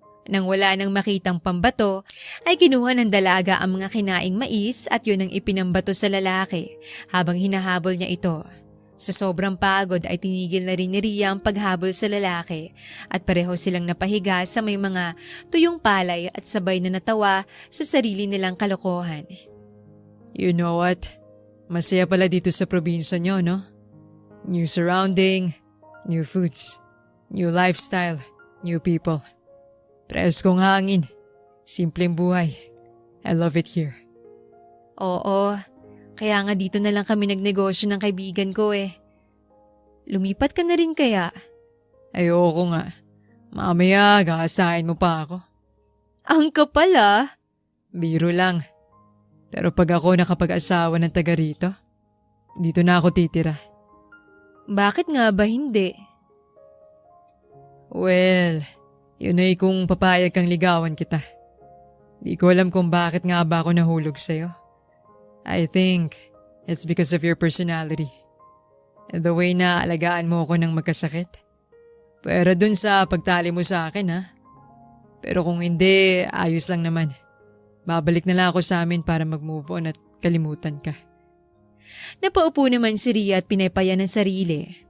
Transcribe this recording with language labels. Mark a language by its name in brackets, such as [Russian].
[Filipino] Nang wala nang makitang pambato, ay kinuha ng dalaga ang mga kinaing mais at yun ang ipinambato sa lalaki habang hinahabol niya ito. Sa sobrang pagod ay tinigil na rin ni Rhea ang paghabol sa lalaki at pareho silang napahiga sa may mga tuyong palay at sabay na natawa sa sarili nilang kalokohan. [English] You know what? [Filipino] Masaya pala dito sa probinsya nyo, no? [English] New surrounding, new foods, new lifestyle, new people. [Filipino] Preskong hangin, simpleng buhay. [English] I love it here. [Filipino] Oo, kaya nga dito na lang kami nagnegosyo ng kaibigan ko eh. Lumipat ka na rin kaya? Ayoko nga. Mamaya, gaasahin mo pa ako. Ang kapal ah. Biro lang. Pero pag ako nakapag-asawa ng taga rito, dito na ako titira. Bakit nga ba hindi? Well, yun ay kung papayag kang ligawan kita. Di ko alam kung bakit nga ba ako nahulog sa'yo. [English] I think it's because of your personality. And the way [Filipino] na alagaan mo ako ng magkasakit. Pero dun sa pagtali mo sa akin ha. Pero kung hindi, ayos lang naman. Babalik na lang ako sa amin para mag-move on at kalimutan ka. Napaupo naman si Rhea at pinaypaya ng sarili.